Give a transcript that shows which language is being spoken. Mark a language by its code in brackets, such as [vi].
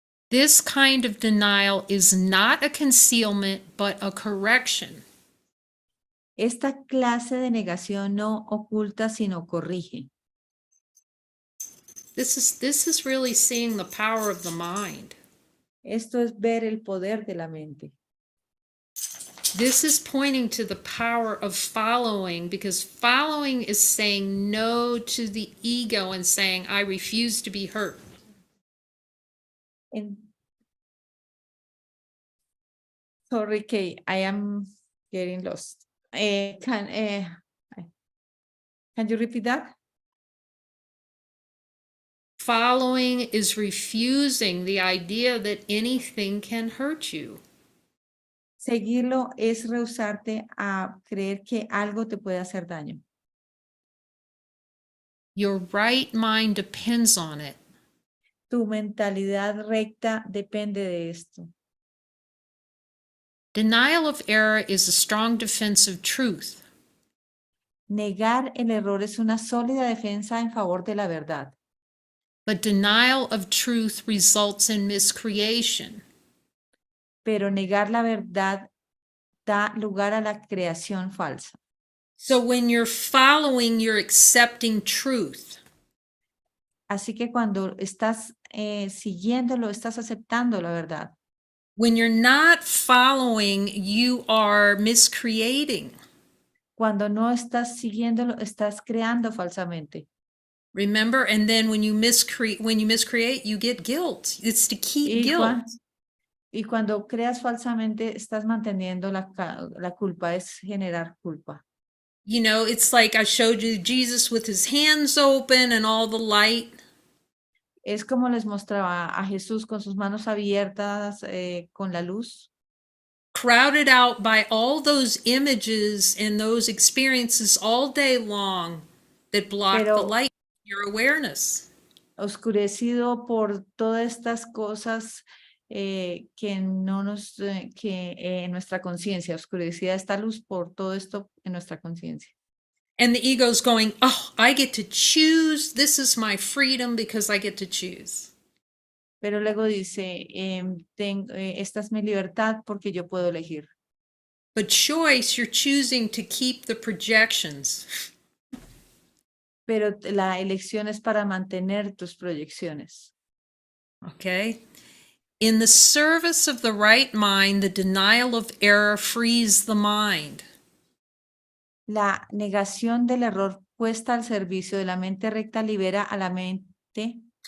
[en] This kind of denial is not a concealment, but a correction. [es] Esta clase de negación no oculta, sino corrige. [en] This is really seeing the power of the mind. [es] Esto es ver el poder de la mente. [en] This is pointing to the power of following, because following is saying no to the ego and saying, I refuse to be hurt. En- Sorry, Kay, I am getting lost. Can you repeat that? Following is refusing the idea that anything can hurt you. [es] Seguirlo es rehusarte a creer que algo te puede hacer daño. [en] Your right mind depends on it. [es] Tu mentalidad recta depende de esto. [en] Denial of error is a strong defense of truth. [es] Negar el error es una sólida defensa en favor de la verdad, [en] But denial of truth results in miscreation. [es] pero negar la verdad da lugar a la creación falsa. [en] So when you're following, you're accepting truth. [es] Así que cuando estás siguiéndolo, estás aceptando la verdad. [en] When you're not following, you are miscreating. [es] Cuando no estás siguiéndolo, estás creando falsamente. [en] Remember, and then when you miscreate, you get guilt. It's to keep guilt. [es] Y cuando creas falsamente, estás manteniendo la culpa, es generar culpa. [en] You know, it's like I showed you Jesus with his hands open and all the light. [es] Es como les mostraba a Jesús con sus manos abiertas, con la luz, [en] Crowded out by all those images and those experiences all day long that block the [es] pero [en] light, your awareness. [es] oscurecido por todas estas cosas que no nos, que en nuestra conciencia, oscurecida esta luz por todo esto en nuestra conciencia. [en] And the ego's going, oh, I get to choose. This is my freedom because I get to choose. [es] Pero luego dice, esta es mi libertad porque yo puedo elegir. [en] But choice, you're choosing to keep the projections. [es] Pero la elección es para mantener tus proyecciones. [en] Okay? In the service of the right mind, the denial of error frees the mind. [es] La negación del error puesta al servicio de la mente recta libera a la mente